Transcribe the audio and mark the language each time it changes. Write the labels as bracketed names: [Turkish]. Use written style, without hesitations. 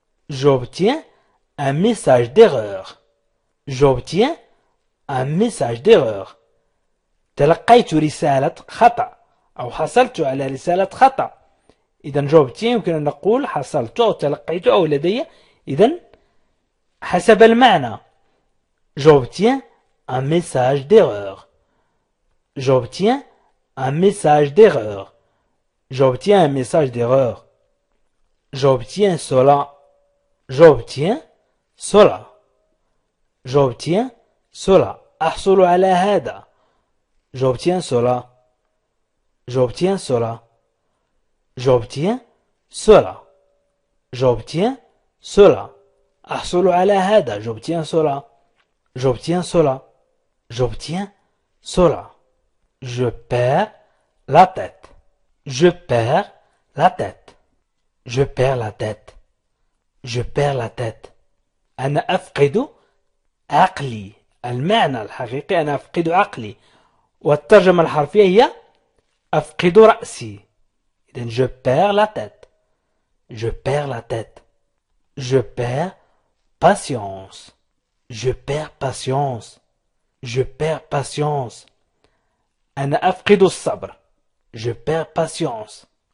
[French] J'obtiens un message d'erreur. J'obtiens un message d'erreur. [Arabic] تلقيت رسالة خطأ أو حصلت على رسالة خطأ. إذا [French] j'obtiens [Arabic] يمكن أن نقول حصلت أو تلقيت أو لدي. إذا حسب المعنى. [French] J'obtiens un message d'erreur. J'obtiens un message d'erreur. J'obtiens un message d'erreur. J'obtiens cela. J'obtiens cela. J'obtiens cela. [Arabic] أحصل على هذا. [French] J'obtiens cela. J'obtiens cela. J'obtiens cela. J'obtiens cela. [Arabic] أحصل على هذا. [French] J'obtiens cela. J'obtiens cela. J'obtiens cela. Je perds la tête. Je perds la tête. Je perds la tête. Je perds la tête. [Arabic] أنا أفقد عقلي. المعنى الحقيقي أنا أفقد عقلي. والترجمة الحرفية هي أفقد رأسي. إذن [French] je perds la tête. Je perds la tête. Je perds patience. Je perds patience. Je perds patience. [Arabic] أنا أفقد الصبر. [French] Je perds patience.